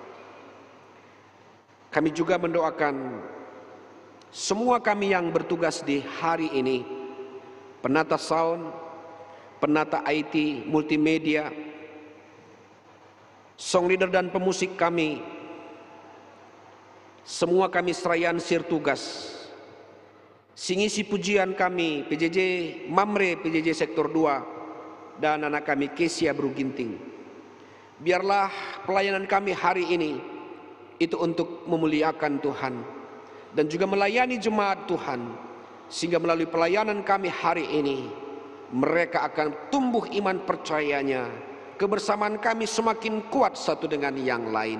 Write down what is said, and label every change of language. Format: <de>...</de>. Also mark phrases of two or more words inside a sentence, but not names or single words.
<id>Kami juga mendoakan semua kami yang bertugas di hari ini, penata sound, penata IT, multimedia,</id> <en>song leader</en> <id>dan pemusik kami, semua kami</id> <btx>serayan sir tugas.</btx> <id>Singisi pujian kami PJJ Mamre, PJJ Sektor 2, dan anak kami Kesia Bruginting. Biarlah pelayanan kami hari ini itu untuk memuliakan Tuhan dan juga melayani jemaat Tuhan, sehingga melalui pelayanan kami hari ini mereka akan tumbuh iman percayanya, kebersamaan kami semakin kuat satu dengan yang lain.</id>